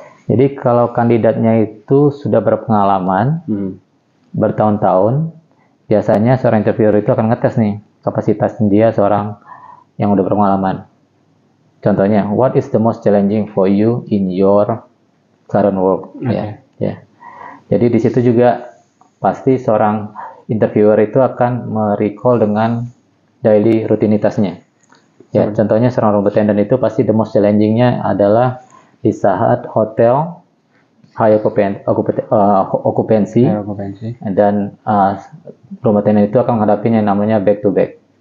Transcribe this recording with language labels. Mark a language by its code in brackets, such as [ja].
[id] Jadi kalau kandidatnya itu sudah berpengalaman, bertahun-tahun, biasanya seorang interviewer itu akan ngetes nih kapasitas dia seorang yang udah berpengalaman. Contohnya, [en] what is the most challenging for you in your current work? [id] Ya. Jadi di situ juga pasti seorang interviewer itu akan merecall dengan daily rutinitasnya. Ya, contohnya seorang room attendant itu pasti [en] the most challenging- [id] nya adalah di saat hotel high occupancy, dan room attendant itu akan menghadapi yang namanya back to back.